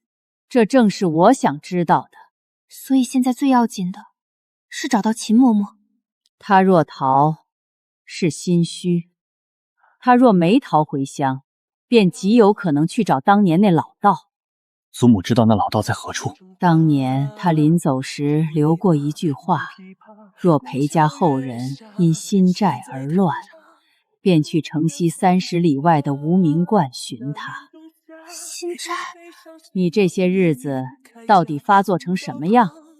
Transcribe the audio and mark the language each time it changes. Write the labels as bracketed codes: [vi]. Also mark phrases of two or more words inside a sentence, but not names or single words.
[zh] 這正是我想知道的。所以現在最要緊的是找到秦嬷嬷。她若逃，是心虛；她若沒逃回鄉，便極有可能去找當年那老道。祖母知道那老道在何處？當年他臨走時留過一句話：若裴家後人因心債而亂，便去城西30里外的無名觀尋他。心債？你這些日子到底發作成什麼樣？